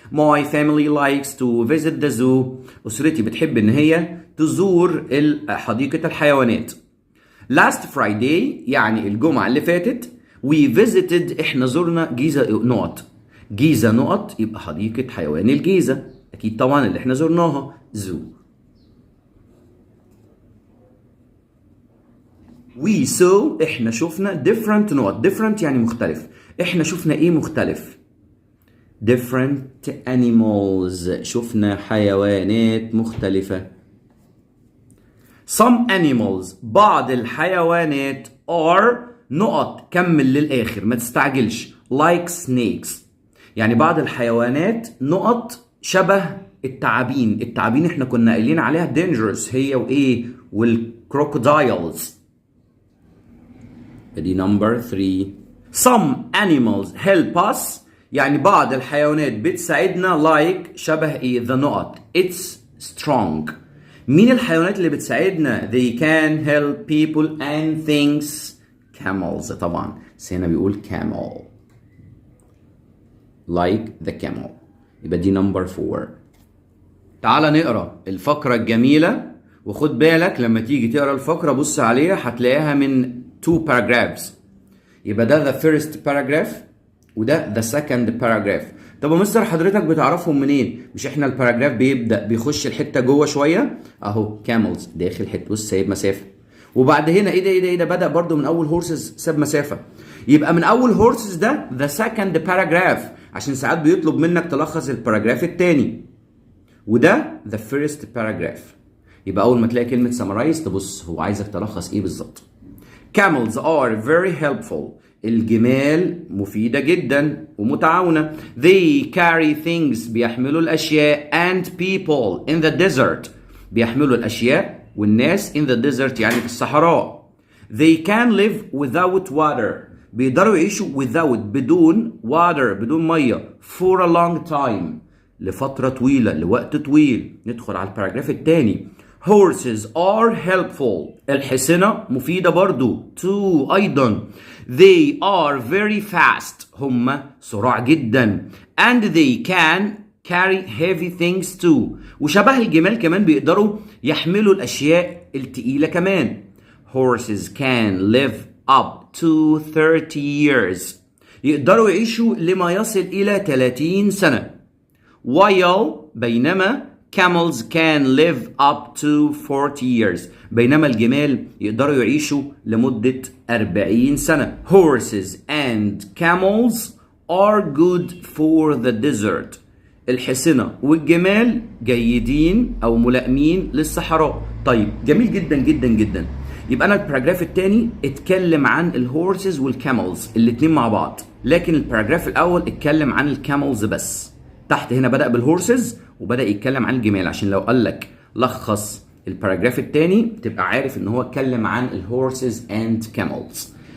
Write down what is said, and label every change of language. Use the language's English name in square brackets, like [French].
[English] my family likes to visit the zoo. [Arabic] أسرتي بتحب إن هي تزور حديقة الحيوانات. [English] last Friday [Arabic] يعني الجمعة اللي فاتت [English] we visited. [Arabic] احنا زرنا جيزة نقط. جيزة نقط يبقى حديقة حيوان الجيزة اكيد طبعا اللي احنا زرناها زو. [English] we saw [Arabic] احنا شفنا different نقط. different يعني مختلف. احنا شفنا ايه مختلف؟ [English] different animals. [Arabic] شفنا حيوانات مختلفة. [English] some animals [Arabic] بعض الحيوانات are نقط. كمل للآخر ما تستعجلش. [English] like snakes [Arabic] يعني بعض الحيوانات نقط شبه التعابين. التعابين احنا كنا قايلين عليها dangerous هي وايه والكروكودايلز. دي number 3. [English] some animals help us [Arabic] يعني بعض الحيوانات بتساعدنا [English] like [Arabic] شبه ايه [English] the نقط it's strong. [Arabic] مين الحيوانات اللي بتساعدنا؟ [English] they can help people and things. camels [Arabic] طبعا بس هنا بيقول [English] camel like the camel. [Arabic] يبقى دي number 4. تعال نقرا الفقرة الجميلة وخد بالك لما تيجي تقرا الفقرة بص عليها هتلاقيها من [English] 2 paragraphs. يبقى ده the first paragraph وده the second paragraph. [Arabic] طب يا مستر حضرتك بتعرفهم منين؟ مش احنا الباراجراف بيبدأ بيخش الحتة جوه شوية اهو camels داخل حتة بص سايب مسافة وبعد هنا ايه ده بدأ برضو من اول هورسز ساب مسافة. يبقى من اول هورسز ده [English] the second paragraph [Arabic] عشان ساعات بيطلب منك تلخص الباراجراف التاني وده [English] the first paragraph. [Arabic] يبقى اول ما تلاقي كلمة summarize تبص هو عايزك تلخص ايه بالظبط. [English] camels are very helpful. [Arabic] الجمال مفيدة جدا ومتعاونة. [English] they carry things [Arabic] بيحملوا الاشياء [English] and people in the desert [Arabic] بيحملوا الاشياء والناس [English] in the desert [Arabic] يعني في الصحراء. [English] they can live without water [Arabic] بيقدروا يعيشوا [English] without بدون water [Arabic] بدون مية [English] for a long time [Arabic] لفترة طويلة لوقت طويل. ندخل على الباراجراف الثاني. [English] horses are helpful [Arabic] الحصنة مفيدة برضو too أيضا. [English] they are very fast هم سرعة جدا and they can carry heavy things too. [Arabic] وشبه الجمال كمان بيقدروا يحملوا الأشياء التقيلة كمان. [English] Horses can live up to 30 years. [Arabic] يقدروا يعيشوا لما يصل إلى 30 سنة. [English] While بينما camels can live up to 40 years. [Arabic] بينما الجمال يقدروا يعيشوا لمدة 40 سنة. [English] Horses and camels are good for the desert. [Arabic] الحصنة والجمال جيدين أو ملائمين للصحراء. طيب جميل جدا جدا جدا. يبقى أنا الباراجراف الثاني اتكلم عن الهورسز والكاملز الاتنين مع بعض، لكن الباراجراف الأول اتكلم عن الكاملز بس. تحت هنا بدأ بالهورسز وبدأ يتكلم عن الجمال، عشان لو قال لك لخص الباراجراف الثاني تبقى عارف ان هو اتكلم عن الهورسز اند كاملز.